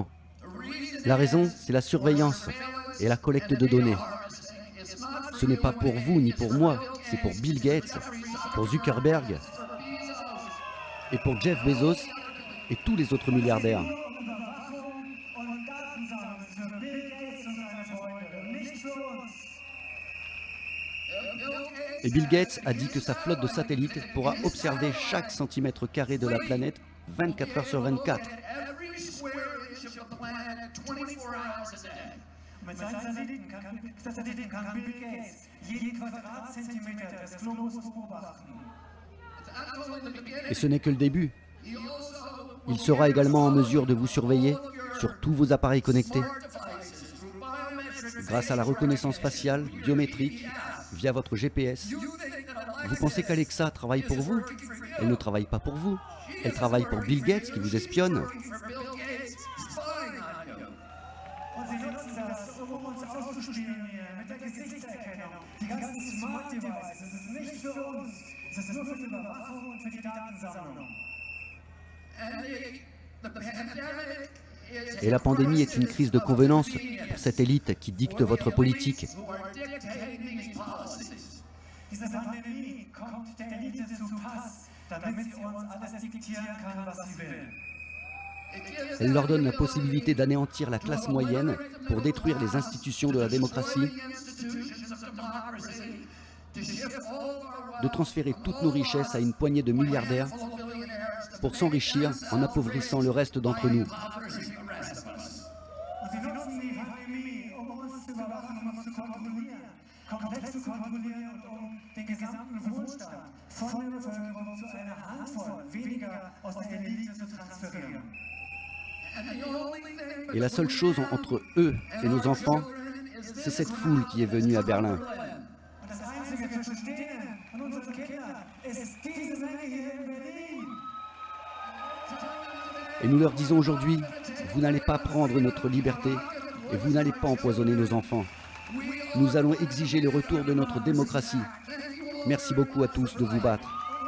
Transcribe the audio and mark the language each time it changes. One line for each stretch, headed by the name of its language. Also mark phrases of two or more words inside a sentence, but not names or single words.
French: La raison, c'est la surveillance et la collecte de données. Ce n'est pas pour vous ni pour moi, c'est pour Bill Gates, pour Zuckerberg et pour Jeff Bezos et tous les autres milliardaires.
German: für Bill Gates und seine Freunde und nicht für uns.
French: Et Bill Gates a dit que sa flotte de satellites pourra observer chaque centimètre carré de la planète 24 heures sur 24.
German: Mit seinen Satelliten kann Bill Gates jeden Quadratzentimeter des Globus beobachten.
French: Et ce n'est que le début. Il sera également en mesure de vous surveiller sur tous vos appareils connectés, grâce à la reconnaissance faciale, biométrique, via votre GPS. Vous pensez qu'Alexa travaille pour vous? Elle ne travaille pas pour vous. Elle travaille pour Bill Gates qui vous espionne.
German: Und sie nutzen das, uns auszuspionieren mit der Gesichtserkennung. Die ganzen
English: Smart Devices,
German: es ist nicht für uns. Es ist nur für die Überwachung und für die Datensammlung.
French: Et la pandémie est une crise de convenance pour cette élite qui dicte votre politique.
German: Diese Pandemie kommt der Elite zu Pass, damit sie uns alles diktieren kann, was sie will.
French: Elle leur donne la possibilité d'anéantir la classe moyenne pour détruire les institutions de la démocratie, de transférer toutes nos richesses à une poignée de milliardaires pour s'enrichir en appauvrissant le reste d'entre nous.
German: Und sie nutzen die Pandemie, uns zu überwachen, uns zu kontrollieren, komplett zu kontrollieren und den gesamten Wohlstand von der Bevölkerung zu einer Handvoll weniger aus der Elite zu transferieren.
French: Et la seule chose entre eux et nos enfants, c'est cette foule qui est venue à Berlin.
German: Und das Einzige zwischen denen und unseren Kindern ist diese Menge hier in Berlin.
French: Et nous leur disons aujourd'hui, vous n'allez pas prendre notre liberté et vous n'allez pas empoisonner nos enfants. Nous allons exiger le retour de notre démocratie. Merci beaucoup à tous de vous battre.